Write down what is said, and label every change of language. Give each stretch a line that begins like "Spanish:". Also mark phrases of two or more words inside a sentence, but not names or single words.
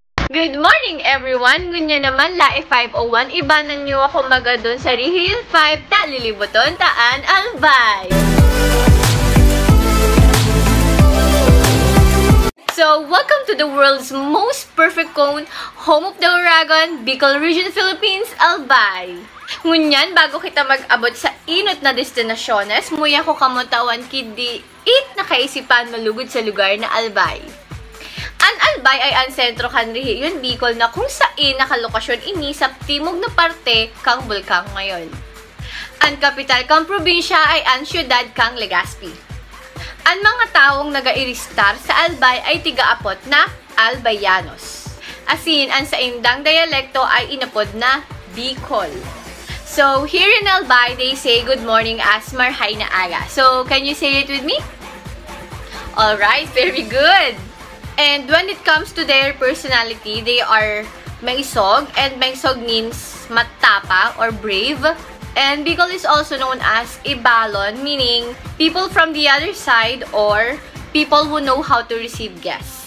English: Good morning, everyone!
Bikol: Ngunya naman, Lae 501, ibanan niyo ako magadon sa Rihil 5, talilibuton, taan, albay!
English: So, welcome to the world's most perfect cone, home of the Oragon, Bicol Region, Philippines, Albay!
Bikol: Ngunyan, bago kita mag-abot sa inot na destinasyones, muya ko kamutawan kidi na kaisipan malugod sa lugar na Albay. Ang Albay ay ang sentro kan Rehiyon Bicol na kung saan nakalokasyon ini sa timog na parte kang bulkang ngayon. Ang kapital kang probinsya ay ang siyudad kang Legazpi. Ang mga taong naga-iristar sa Albay ay tiga-apot na Albayanos. Asin, ang sa indang dialekto ay inapod na Bicol.
English: So, here in Albay, they say good morning as
Bikol: marhay na aga.
English: So, can you say it with me? Alright, very good! And when it comes to their personality, they are maisog, and maisog means matapang or brave. And Bicol is also known as Ibalon, meaning people from the other side or people who know how to receive guests.